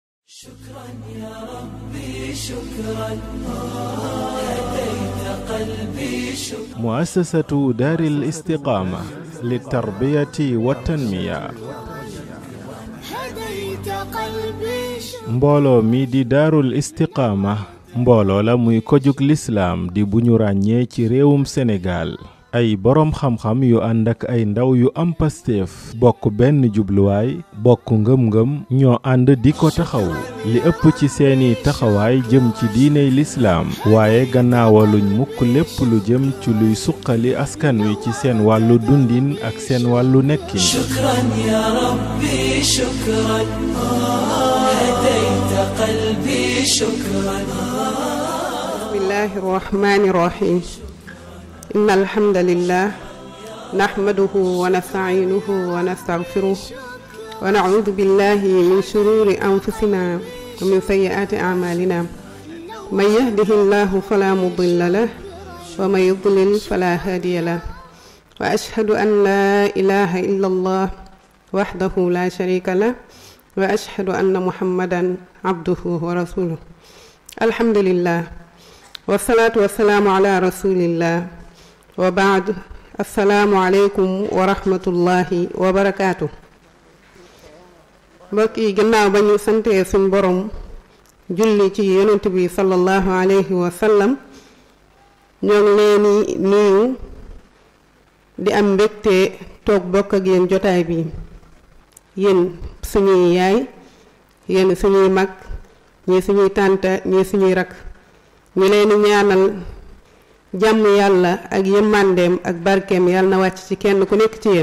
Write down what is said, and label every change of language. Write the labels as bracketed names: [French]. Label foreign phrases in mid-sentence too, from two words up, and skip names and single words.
[Arabic] شكرا يا ربي شكرا هديت قلبي شكرا. مؤسسة دار الاستقامة للتربية والتنمية. هديت قلبي شكرا. [Wolof] mbooloo mi di daarul istiqaama mbooloo la muy ko jug lislaam di bu ñu ràññee ci réewum Sénégal. ay boroom xam-xam yu ànd ak ay ndaw yu am pasteef bokk benn jubluwaay bokk ngëm-ngëm ñoo ànd di ko taxawu li ëpp ci seeni taxawaay jëm ci diiney lislaam waaye gannaawaluñ mukk lépp lu jëm ci luy suqali askan wi ci seen wàllu dundin ak seen wàllu nekkin. [Arabic] شكرا يا ربي شكرا هديت قلبي شكرا. بسم الله الرحمن الرحيم. إن الحمد لله نحمده ونستعينه ونستغفره ونعوذ بالله من شرور أنفسنا ومن سيئات أعمالنا من يهده الله فلا مضل له ومن يضلل فلا هادي له وأشهد أن لا إله إلا الله وحده لا شريك له وأشهد أن محمدا عبده ورسوله. الحمد لله والصلاة والسلام على رسول الله وبعد. السلام عليكم ورحمة الله وبركاته. [Wolof] mbokk yi gannaaw ba ñu santee suñ borom julli ci yonent bi [Arabic] صلى الله عليه وسلم [Wolof] ñoo ngi leeni nuyu di am mbégte toog bokk ak yéen jotaay bi yéen suñuy yaay yéen suñuy mag ñii suñuy tànta ñii suñuy rak ñu leeni ñaanal jàmm yàlla ak yërmandeem ak barkeem yàlla na wàcc ci kenn ku nekk ci yéen.